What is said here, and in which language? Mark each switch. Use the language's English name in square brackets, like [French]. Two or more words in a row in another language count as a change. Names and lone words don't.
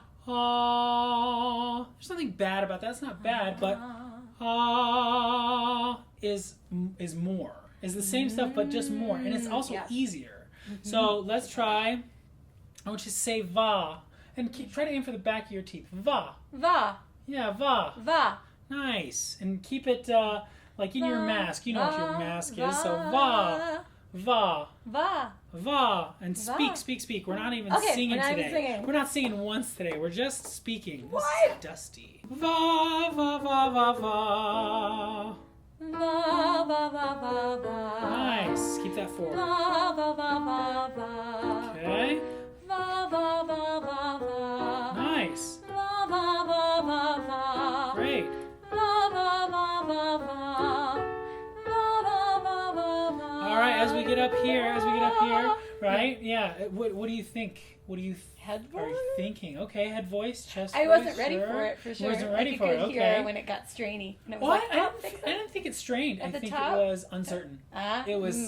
[English] there's nothing bad about that. It's not bad, but is more. Is the same stuff but just more, and it's also easier. So let's try. I want you to say va, and try to aim for the back of your teeth. Va. Va. Yeah, va. Va. Nice, and keep it like in your mask. You know what your mask is. So va, va, Va. va, and Va. speak. We're not even Okay, singing we're not today. even singing. We're not singing once today. We're just speaking. What? This is dusty. Va, va, va, va, va. Va. Va. Va. Va. Va. Nice. Keep that forward. Va. Va. Va. Va. Va. Okay. Va. Va. Va. Va. Va. Nice. Va. Va. Va. Va. Va. Great. Va. Va. Va. Va. Va. Va. Va. Va. Va. Va. All right. As we get up here, right? Yeah. What do you think? What do you? Head Are voice? you thinking? Okay, head voice, chest I voice. wasn't ready for it, for sure. Wasn't ready like for you it. could Okay. hear when it got strainy. And it was Well, like, I didn't think it strained. At I the think top? it was uncertain. It was